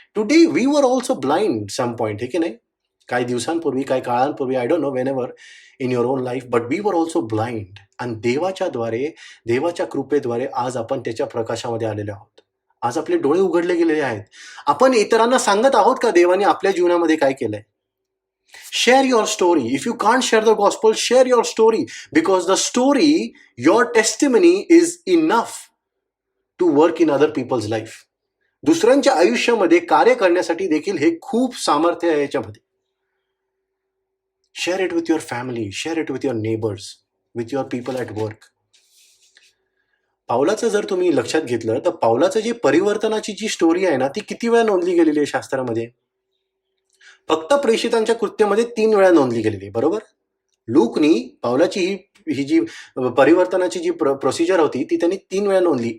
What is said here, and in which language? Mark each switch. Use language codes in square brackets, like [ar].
[en] today we were also blind some point, [mr] हे की नाही, काही दिवसांपूर्वी काही काळांपूर्वी, [en] I don't know whenever in your own life, but we were also blind. [mr] आणि देवाच्या कृपेद्वारे आज आपण त्याच्या प्रकाशामध्ये आलेले आहोत. आज आपले डोळे उघडले गेलेले आहेत. आपण इतरांना सांगत आहोत का देवाने आपल्या जीवनामध्ये काय केलंय? [en] Share your story. If you can't share the gospel, share your story, because the story, your testimony is enough to work in other people's life. [mr] दुसऱ्यांच्या आयुष्यामध्ये कार्य करण्यासाठी देखील हे खूप सामर्थ्य आहे याच्यामध्ये. [en] Share it with your family, share it with your neighbors, with your people at work. [mr] पावलाचं जर तुम्ही लक्षात घेतलं तर पावलाचं जे परिवर्तनाची जी स्टोरी आहे ना, ती किती वेळा नोंदली गेलेली आहे शास्त्रामध्ये? फक्त प्रेषितांच्या कृत्यामध्ये 3 वेळा नोंदली गेलेली, बरोबर? लूकनी पावलाची ही जी परिवर्तनाची जी प्रोसिजर होती ती त्यांनी 3 वेळा नोंदली.